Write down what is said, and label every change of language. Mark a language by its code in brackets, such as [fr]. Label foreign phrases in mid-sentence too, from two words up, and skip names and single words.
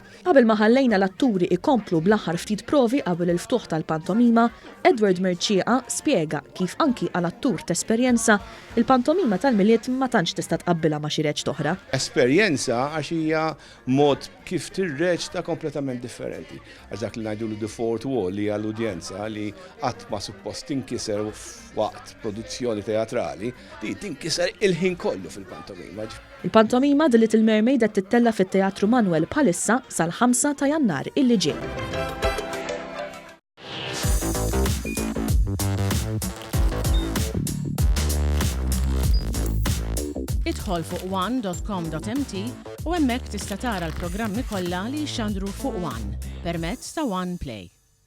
[mt] Qabel ma ħallejna l-atturi ikomplu bl-aħħar ftit provi qabel il-ftuħ tal-pantomima, Edward Merċieqa spjega kif anki għal attur ta' esperjenza il-pantomima tal-miliet ma tantx tista' tqabbilha ma' xi reġ oħra. Esperjenza għax hija mod kif tirreġta kompletament differenti. Għax dak li ngħidulu [en] the fourth wall [mt] li hija l-udjenza li qatt ma suppost tinkiser waqt produzzjoni teatrali li tinkiser il-ħin kollu fil-pantomima. Il-pantomima The Little Mermaid qed tittella fit-Teatru Manuel bħalissa sal-5 ta' Jannar illi ġej. Idħol fuq one.com.mt u hemmhekk tista' tara l-programmi kollha li jxandru fuq One permezz ta' One Play.